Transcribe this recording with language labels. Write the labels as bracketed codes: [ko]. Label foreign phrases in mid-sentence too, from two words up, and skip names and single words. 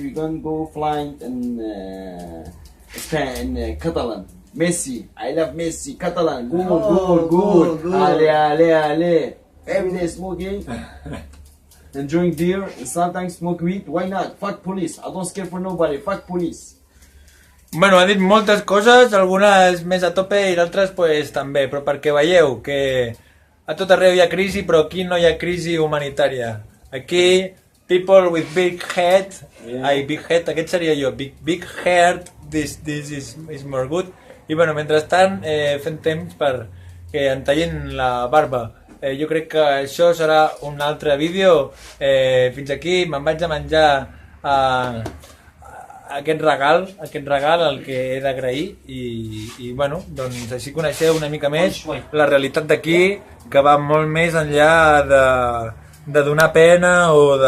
[en] We're gonna go flying in Spain, Catalan. Messi. I love Messi. Catalan. Good. Ale. Every day smoking. Enjoying beer and sometimes smoke weed. Why not? Fuck police. I don't scare for nobody. Fuck police. [ca] Bueno, ha dit moltes coses, algunes més a tope i d'altres pues, també, però perquè veieu que a tot arreu hi ha crisi, però aquí no hi ha crisi humanitària. Aquí, [en] people with big head, big head, [ca] aquest seria jo, [en] big heart, this is more good. [ca] I bueno, mentrestant fem temps per que em tallin la barba. Jo crec que això serà un altre vídeo. Fins aquí, me'n vaig a menjar aquest regal el que he d'agrair i bueno, doncs així coneixeu una mica més la realitat d'aquí, que va molt més enllà de donar pena o de...